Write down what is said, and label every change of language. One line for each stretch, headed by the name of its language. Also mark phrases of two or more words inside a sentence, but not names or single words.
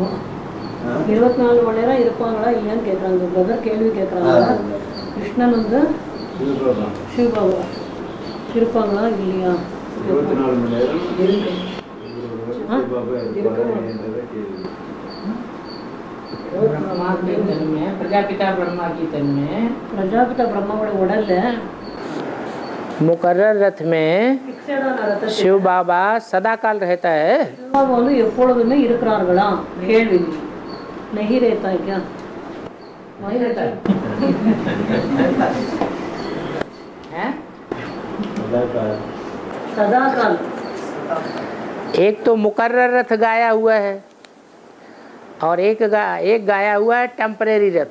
Tamil: 24 மணி நேரம் இருப்பாங்களா இல்லையான்னு கேட்குறாங்க. பிரதர் கேள்வி கேட்குறாங்க. கிருஷ்ணன் வந்து சிவபாபா இருப்பாங்களா இல்லையா? 24 மணி நேரம் இருக்கு.
Hindi: प्रजापिता ब्रह्मा की तन में
Tamil: प्रजापिता ब्रह्माவோட உடல்ல
Hindi: मुकर्रर रथ में शिव बाबा सदाकाल रहता है.
Tamil: பாபா வந்து எப்பொழுதுமே இருக்கிறார்களா? கேள்வி.
Hindi: नहीं रहता है क्या? नहीं रहता है. सदाकाल. एक तो मुकर्रर रथ गाया हुआ है और एक गाया हुआ है टेम्परेरी रथ.